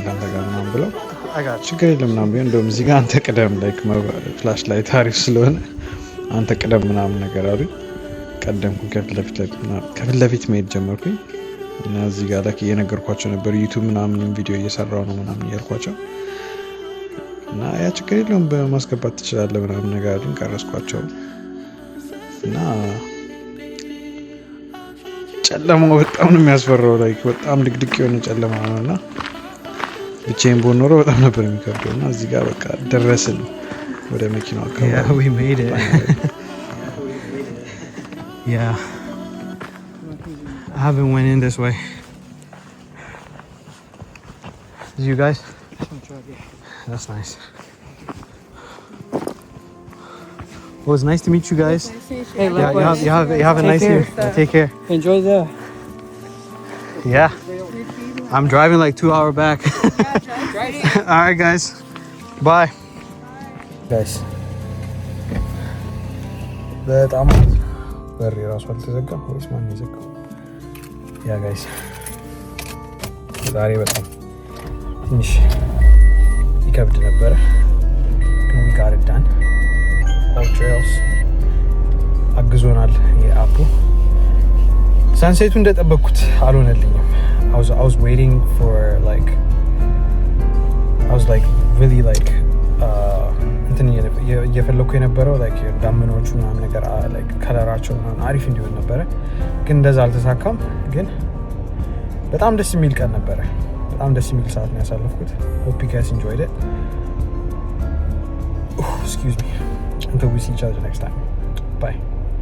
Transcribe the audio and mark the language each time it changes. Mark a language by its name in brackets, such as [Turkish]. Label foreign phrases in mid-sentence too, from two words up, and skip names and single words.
[Amharic] ካንተ ጋር ምናምን ብለው ችግር የለም ምናምን ቢሆን እንደውም እዚህ ጋር አንተ ቅደም [English] like flashlight [Amharic] አሪፍ ስለሆነ አንተ ቅደም ምናምን ነገር አሉኝ። ቀደምኩኝ። ከፊት ለፊት መሄድ ጀመርኩኝ እና እዚህ ጋር ላይክ እየነገርኳቸው ነበር ዩቲዩብ ምናምን ቪዲዮ እየሰራው ነው ምናምን እያልኳቸው እና ያ ችግር የለውም በማስገባት ትችላለህ ምናምን ነገር አሉኝ። ቀረስኳቸው እና ጨለማው በጣም ነው የሚያስፈራው። ላይክ በጣም ድቅድቅ የሆነ ጨለማ ነውና ብቻዬን ብሆን ኖሮ በጣም ነበር የሚከብደው እና እዚህ ጋር በቃ ደረስን ወደ መኪናው አካባቢ። [English] Yeah, we made it. Yeah. I haven't went in this way. You guys? That's nice. Well, it's nice to meet you guys. Hey, Yeah, you have a nice year. Take care. Enjoy the. Yeah. I'm driving like 2 hours back. All right, guys. Bye. Guys. [Amharic] በጣም በሬ ራሱ አልተዘጋም ወይስ ማን ይዘጋው? [English] yeah guys [Amharic] ዛሬ በጣም ትንሽ ይከብድ ነበረ ግን [English] we got it done. [Amharic] All trails አግዞናል የአፑ። ሰንሴቱ እንደጠበቅኩት አልሆነልኝም። [English] I was waiting for like I was like really like [Amharic] እንትን እየፈለኩ የነበረው like ዳመናዎቹ ምናምን ነገር like ከለራቸው ምናምን አሪፍ እንዲሆን ነበረ ግን እንደዛ አልተሳካም። ግን በጣም ደስ የሚል ቀን ነበረ። በጣም ደስ የሚል ሰዓት ነው ያሳለፍኩት። [English] Hope you guys enjoyed it. Excuse me. Until we see each other next time. Bye.